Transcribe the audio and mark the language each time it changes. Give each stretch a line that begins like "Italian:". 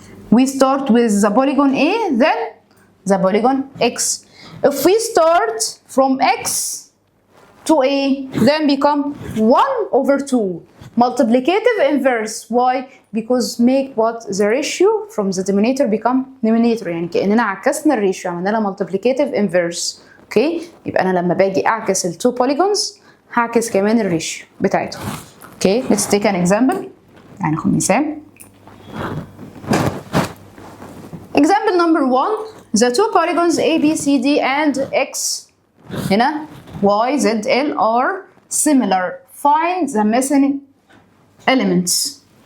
English: We start with the polygon A, then the polygon X. If we start from X to A, then become 1 over 2. Multiplicative inverse. Why? Because make what? The ratio from the denominator become numerator.
Arabic: يعني كأننا عكسنا الريشيو، عملنا لها
English: multiplicative inverse.
Arabic: اوكي؟ يبقى أنا لما باجي أعكس ال
English: 2 polygons
Arabic: هعكس كمان الريشيو بتاعتهم.
English: Okay? let's take an example.
Arabic: يعني ناخد مثال.
English: Example number 1. The two polygons A, B, C, D and X هنا Y, Z, L are similar. Find the missing elements.